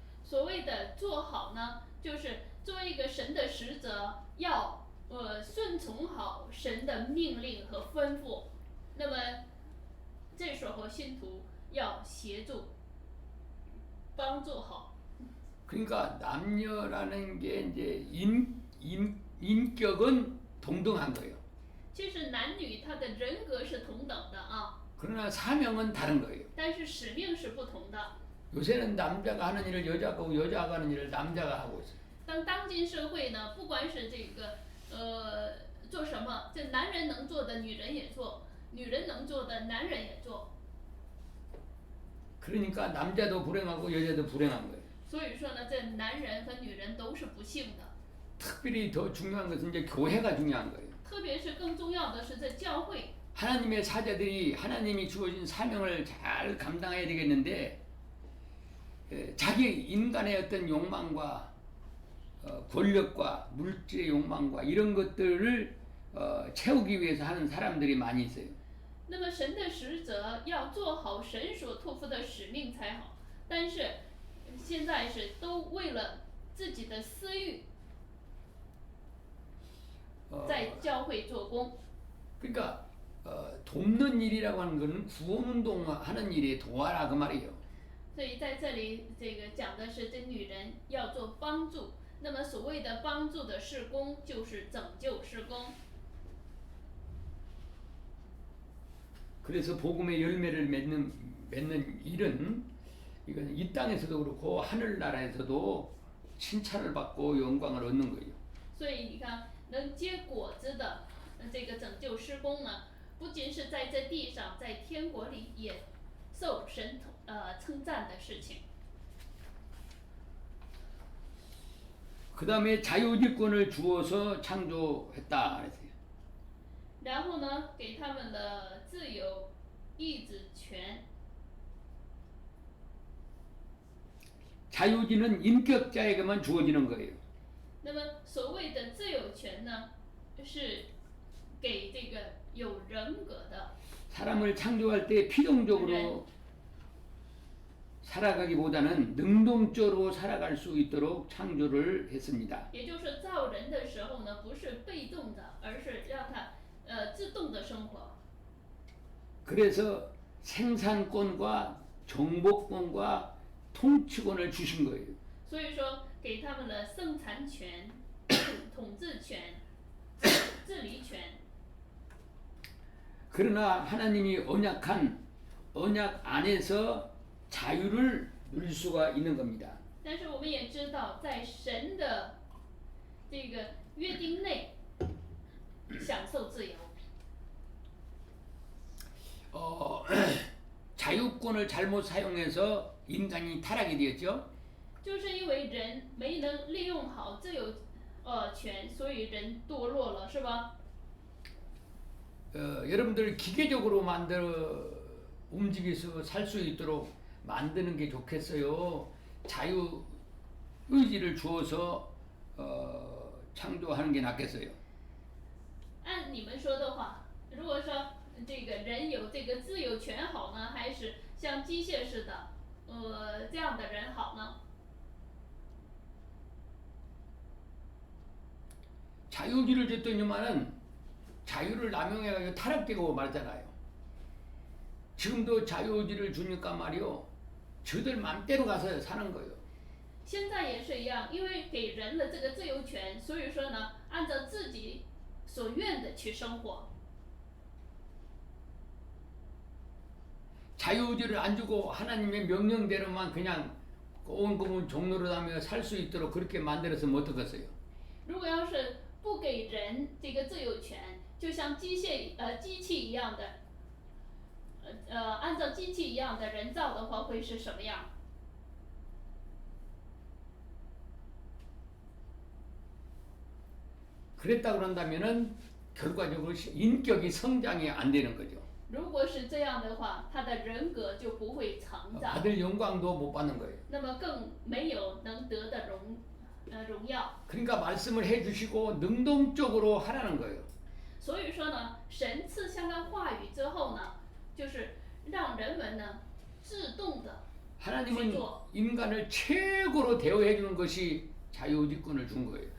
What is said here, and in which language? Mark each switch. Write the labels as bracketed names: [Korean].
[Chinese] 所谓的做好呢，就是作为一个神的使者，要顺从好神的命令和吩咐。那么这时候信徒要协助，帮助好。 [Korean] 그러니까 남녀라는 게 이제 인격은 동등한 거예요. [Chinese] 其实男女他的人格是同等的啊， [Korean] 그러나 사명은 다른 거예요. [Chinese] 但是使命是不同的。 [Korean] 요새는 남자가 하는 일을 여자가 하고 여자가 하는 일을 남자가 하고 있어요. [Chinese] 当今社会呢，不管是这个做什么，这男人能做的女人也做，女人能做的男人也做。 [Korean] 그러니까 남자도 불행하고 여자도 불행한 거예요. [Chinese] 所以说呢，这男人和女人都是不幸的。 [Korean] 특별히 더 중요한 것은 이제 교회가 중요한 거예요. [Chinese] 特别是更重要的是这教会， [Korean] 하나님의 사자들이 하나님이 주어진 사명을 잘 감당해야 되겠는데 자기 인간의 어떤 욕망과 권력과 물질의 욕망과 이런 것들을 채우기 위해서 하는 사람들이 많이 있어요. [Chinese] 那么神的使者要做好神所托付的使命才好，但是现在是都为了自己的私欲 在教会做工。 [Korean] 그러니까 돕는 일이라고 하는 것은 구원운동하는 일에 도와라 그 말이에요. [Chinese] 所以在这里，这个讲的是这女人要做帮助。那么所谓的帮助的事工，就是拯救事工。 [Korean] 그래서 복음의 열매를 맺는 일은 이건 이 땅에서도 그렇고 하늘나라에서도 칭찬을 받고 영광을 얻는 거예요. [Chinese] 所以你看，能结果子的这个拯救事工呢，不仅是在这地上，在天国里也受神称赞的事情。 [Korean] 그 다음에 자유지권을 주어서 창조했다 그랬어요. [Chinese] 然后呢，给他们的自由意志权。 [Korean] 자유지는 인격자에게만 주어지는 거예요. [Chinese] 那么所谓的自由权呢，是给这个有人格的。 [Korean] 사람을 창조할 때 필용적으로 살아가기보다는 능동적으로 살아갈 수 있도록 창조를 했습니다. [Chinese] 也就是造人的时候呢，不是被动的，而是让他自动的生活。 [Korean] 그래서 생산권과 정보권과 통치권을 주신 거예요. [Chinese] 所以说，给他们了生产权、统治权、治理权。 [Korean] 그러나 하나님이 언약 안에서 자유를 누릴 수가 있는 겁니다. [Chinese] 但是我们也知道，在神的这个约定内享受自由。 [Korean] 자유권을 잘못 사용해서 인간이 타락이 되었죠. [Chinese] 就是因为人没能利用好自由权，所以人堕落了，是吧？ [Korean] 여러분들 기계적으로 만들어 움직여서 살 수 있도록 만드는 게 좋겠어요. 자유 의지를 주어서 창조하는 게 낫겠어요. [Chinese] 按你们说的话，如果说这个人有这个自由权好呢，还是像机械似的，这样的人好呢？ [Korean] 자유의지를 줬더니만은 자유를 남용해가지고 타락되고 말잖아요. 지금도 자유의지를 주니까 말이요, 저들 맘대로 가서 사는 거예요. [Chinese] 现在也是一样，因为给人了这个自由权，所以说呢，按照自己所愿的去生活。 [Korean] 자유의지를 안 주고 하나님의 명령대로만 그냥 꼬운꼬운 종로를 하며 살 수 있도록 그렇게 만들었으면 어떡겠어요? [Chinese] 如果要是不给人这个自由权，就像机器一样的，按照机器一样的人造的话，会是什么样？ [Korean] 그랬다 그런다면은 결과적으로 인격이 성장이 안 되는 거죠. [Chinese] 如果是这样的话，他的人格就不会成长， [Korean] 받을 영광도 못 받는 거예요. [Chinese] 那么更没有能得的荣耀。 [Korean] 그러니까 말씀을 해주시고 능동적으로 하라는 거예요. [Chinese] 所以说呢，神赐下了话语之后呢，就是让人们呢自动的 [Korean] 하나님은 인간을 최고로 대우해 주는 것이 자유의지권을 준 거예요.